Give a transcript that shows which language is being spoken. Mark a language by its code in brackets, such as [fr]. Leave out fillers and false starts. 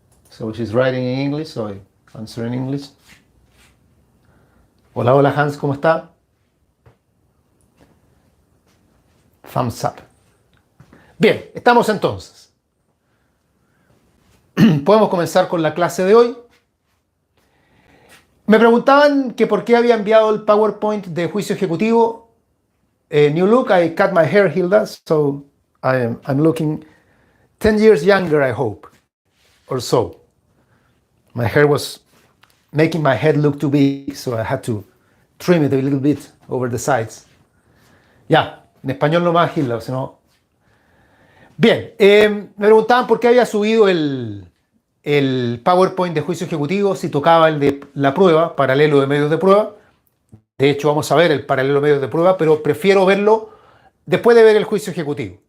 [en] So she's writing in English, so I answer in English. [es] Hola, hola Hans, ¿cómo está? Thumbs up. Bien, estamos entonces. Podemos comenzar con la clase de hoy. Me preguntaban que por qué había enviado el PowerPoint de juicio ejecutivo. [en] New look, I cut my hair, Hilda, so I'm looking 10 years younger, I hope, or so. My hair was making my head look too big, so I had to trim it a little bit over the sides. [es] Ya, en español nomás, Hilda, si no. Bien, me preguntaban por qué había subido el PowerPoint de juicio ejecutivo, si tocaba el de la prueba, paralelo de medios de prueba. De hecho, vamos a ver el paralelo de medios de prueba, pero prefiero verlo después de ver el juicio ejecutivo.